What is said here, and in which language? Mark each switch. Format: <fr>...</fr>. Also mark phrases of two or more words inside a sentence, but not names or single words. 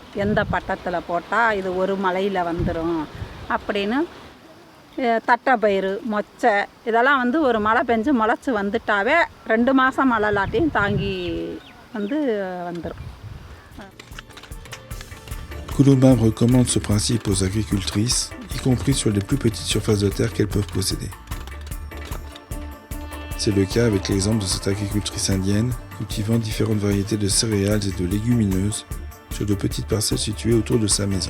<ta>எந்த பட்டத்தில் போட்டால் இது ஒரு மழையில் வந்துடும் அப்படின்னு. தட்டைப்பயிறு, மொச்சை இதெல்லாம் ஒரு மழை பெஞ்சு முளைச்சி வந்துட்டாவே 2 மாதம் மழை இல்லாட்டியும் தாங்கி வந்துடும்.</ta> <fr>Kulumbam recommande ce principe aux agricultrices, y compris sur les plus petites surfaces de terre qu'elles peuvent posséder. C'est le cas avec l'exemple de cette agricultrice indienne cultivant différentes variétés de céréales et de légumineuses sur de petites parcelles situées autour de sa maison.</fr>